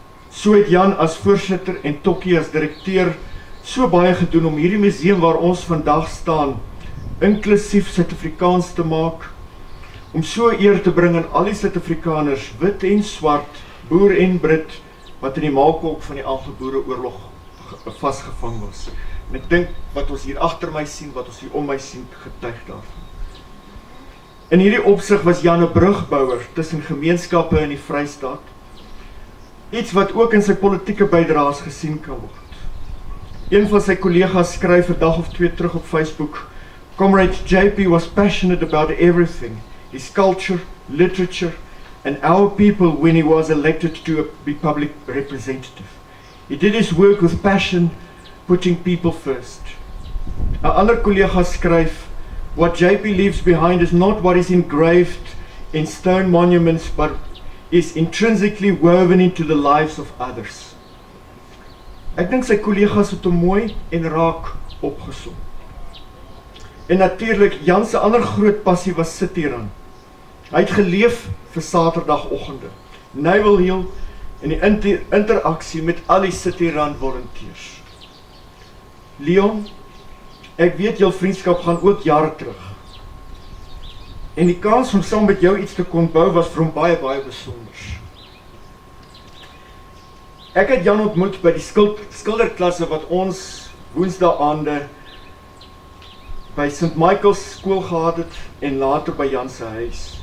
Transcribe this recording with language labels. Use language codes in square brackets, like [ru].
[af] So het Jan as voorsitter en Tokkie as direkteur so baie gedoen om hierdie museum waar ons vandag staan, inklusief Suid-Afrikaans te maak, om so eer te bring aan al die Suid-Afrikaners, wit en swart, boer en Brit, wat in die maalkolk van die Anglo-Boereoorlog vasgevang was. En ek dink wat ons hier agter my sien, wat ons hier om my sien, getuig daarvan. In hierdie opsig was Jan 'n brugbouer tussen gemeenskappe in die Vrystaat, iets wat ook in sy politieke bydraes gesien kan word. Een van sy kollegas skryf 'n dag of 2 terug op Facebook, [en] Comrade JP was passionate about everything, his culture, literature, and our people when he was elected to be public representative. He did his work with passion, putting people first. [af] 'n ander kollega skryf, [en] what JP leaves behind is not what is engraved in stone monuments, but is intrinsically woven into the lives of others. [af] Ek dink sy kollegas het hom mooi en raak opgesom. En natuurlik, Jan se ander groot passie was City-run. Hy het geleef vir Saterdagoggende, Naval Hill en die interaksie met al die City-run volunteers. Leon, ek weet jou vriendskap gaan ook jare terug. En die kans om saam met jou iets te kon bou was vir hom baie, baie besonder. Ek het Jan ontmoet by die skilderklasse wat ons woensdaagaande by St. Michael's skool gehad het en later by Jan se huis.